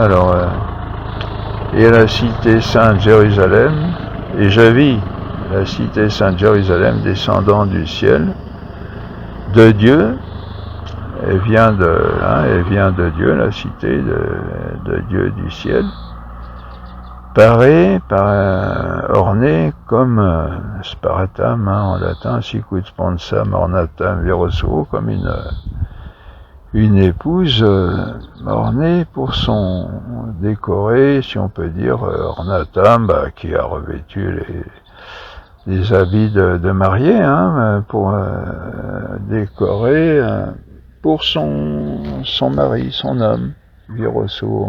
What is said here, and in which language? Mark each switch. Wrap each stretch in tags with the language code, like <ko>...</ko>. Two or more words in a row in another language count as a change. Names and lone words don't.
<fr>Alors, et la cité sainte Jérusalem, et je vis la cité sainte Jérusalem descendant du ciel de Dieu. Elle vient de Dieu, la cité de Dieu du ciel, ornée comme sparatam, hein, en latin,</fr> <la>sicut sponsam ornatam virosuo,</la> <fr>comme une épouse ornée pour son décoré, si on peut dire, ornatam, qui a revêtu des habits de mariée, hein, pour décorer pour son mari, son homme, Virosso.</fr>